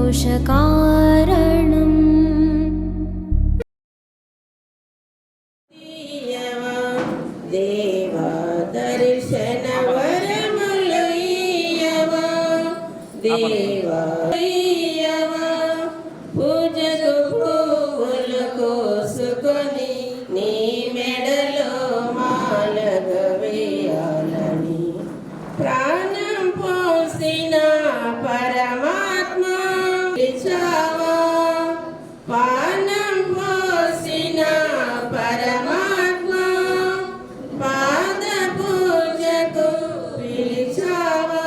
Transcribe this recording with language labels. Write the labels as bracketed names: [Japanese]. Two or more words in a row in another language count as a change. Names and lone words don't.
[Sanskrit] कारणम् [Telugu] దేవా దర్శన వరములు ఇయ్యవా దేవా ఇయ్యవా पूजకు పువ్వులు కోసుకొని నీ మెడలో మాలగ వేయాలని ప్రాణం పోసిన పరమాత్మ పిలిచావా ప్రాణం పోసిన పరమాత్మ పాద పూజకు పిలిచావా